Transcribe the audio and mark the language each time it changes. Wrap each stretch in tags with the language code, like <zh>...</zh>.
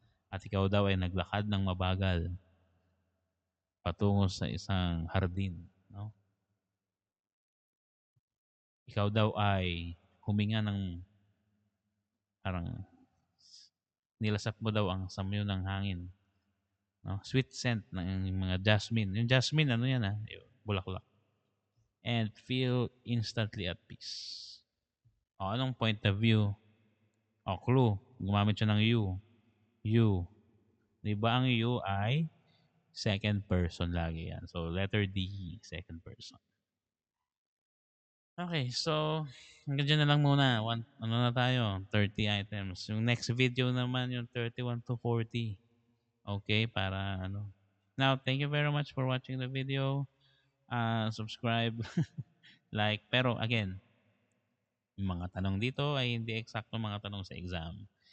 <tl>At ikaw daw ay naglakad ng mabagal patungo sa isang hardin. No? Ikaw daw ay huminga ng parang nilasap mo daw ang samyo ng hangin. No?</tl> <en>Sweet scent ng mga jasmine.</en> <tl>Yung jasmine, ano yan yung bulaklak.</tl> <en>And feel instantly at peace.</en> <tl>O, anong point of view? O, clue. Gumamit siya ng you. You. Di ba ang you ay second person lagi yan.</tl> <en>So, letter D, second person.</en> <tl>Okay, so hanggang dyan na lang muna. Ano na tayo? 30 items. Yung next video naman, yung 31 to 40. Okay, para ano.</tl> <en>Now, thank you very much for watching the video. Subscribe, like.</en> <tl>Pero again, yung mga tanong dito ay hindi eksakto mga tanong sa exam.</tl>